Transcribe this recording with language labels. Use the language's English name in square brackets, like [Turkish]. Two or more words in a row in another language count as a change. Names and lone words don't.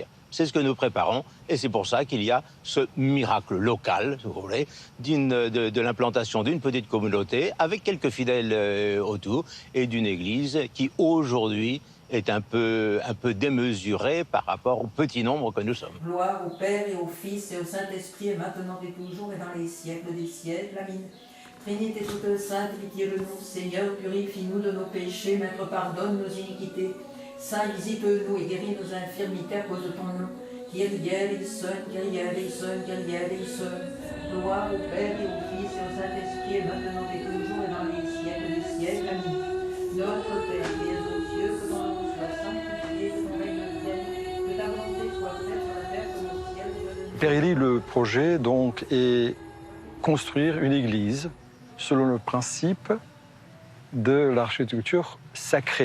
[French] C'est ce que nous préparons, et c'est pour ça qu'il y a ce miracle local, si vous voulez, de l'implantation d'une petite communauté, avec quelques fidèles autour, et d'une église qui, aujourd'hui, est un peu démesurée par rapport au petit nombre que nous sommes. Gloire au Père et au Fils et au Saint-Esprit, et maintenant et toujours, et dans les siècles des siècles. Amen. Trinité toute sainte, pitié de nous. Seigneur, purifie-nous de nos péchés. Maître, pardonne nos iniquités. Saint, visite-nous et guéris nos infirmités à cause de ton nom. [Greek] Κύριε ἐλέησον, Κύριε ἐλέησον, Κύριε ἐλέησον. [French] Gloire au Père et au Fils et au Saint-Esprit, et maintenant et toujours, et dans les siècles des siècles. Amen. Notre Père qui es aux cieux, que ton nom soit sanctifié, que ton règne vienne, que ta volonté soit faite sur la terre comme au ciel. Père Élie, le projet donc est construire une église selon le principe de l'architecture sacrée.